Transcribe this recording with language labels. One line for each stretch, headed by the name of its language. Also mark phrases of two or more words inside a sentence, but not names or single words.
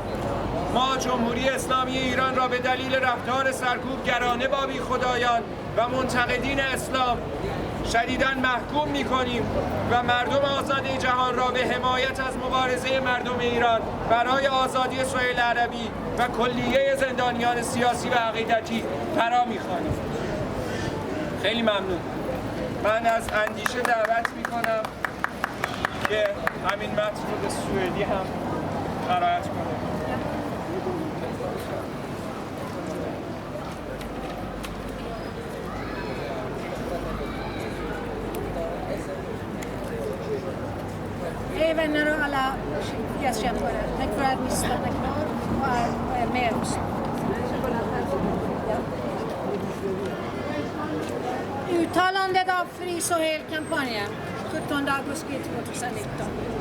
Persian: ما جمهوری اسلامی ایران را به دلیل رفتار سرکوبگرانه با بیخدایان و منتقدین اسلام شدیداً محکوم می‌کنیم و مردم آزاد جهان را به حمایت از مبارزه مردم ایران برای آزادی سهیل عربی و کلیه زندانیان سیاسی و عقیدتی فرا می‌خوانیم. خیلی ممنون. من از اندیشه دعوت می‌کنم که همین متن رو به سوئدی هم قرائت کنه.
Swedish: Hej vänner och alla gästkämpare. Tack för att ni stannar kvar och är med oss. Uttalandet av Fri Sohail-kampanjen 17 augusti 2019.